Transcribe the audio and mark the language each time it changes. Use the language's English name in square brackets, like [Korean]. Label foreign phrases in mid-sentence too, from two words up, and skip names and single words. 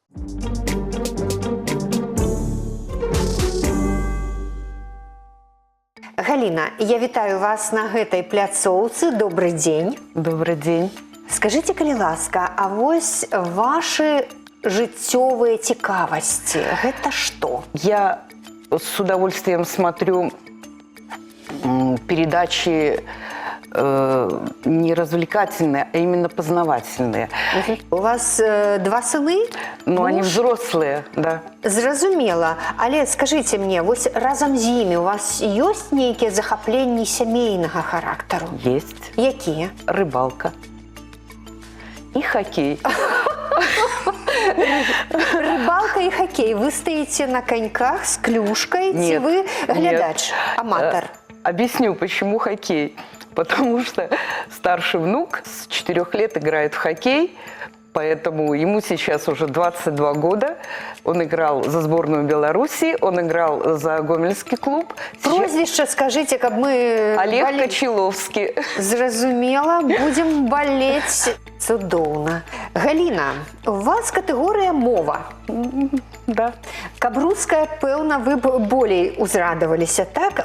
[Belarusian] Галіна, я вітаю вас на гэтай пляцоўцы. Добры дзень. [Russian] Добрый день. [Belarusian] Скажыце, калі ласка, а вось вашы жыццёвыя цікавасці, гэта што? [Russian] Я с удовольствием смотрю передачи не развлекательные, а именно познавательные. [Belarusian] У вас 2 сыны? [Russian] Но они Муж? взрослые, да. [Belarusian] Зразумела. Але скажыце мне, вось разам з імі у вас ёсць нейкія захапленні сямейнага характару? [Russian] Есть. [Belarusian] Якія? [Russian] Рыбалка. И хоккей. [Belarusian] Рыбалка і хоккей. Вы стаіце на коньках з клюшкой, ці [Russian] Нет, [Belarusian] вы глядач, [Russian] нет. [Belarusian] аматор? [Russian] Объясню, почему хоккей. Потому что старший внук с 4 лет играет в хоккей, поэтому ему сейчас уже 22 года. Он играл за сборную Беларуси, он играл за Гомельский клуб. Прозвішча скажите, каб мы... Олег боле- Кочеловский. [Belarusian] Зразумела, [Russian] будем болеть. [Belarusian] Цудоўна. Галіна, у вас катэгорыя мова. [Russian] Да. [Belarusian] Каб руская, пэўна, вы б болей узрадаваліся, так?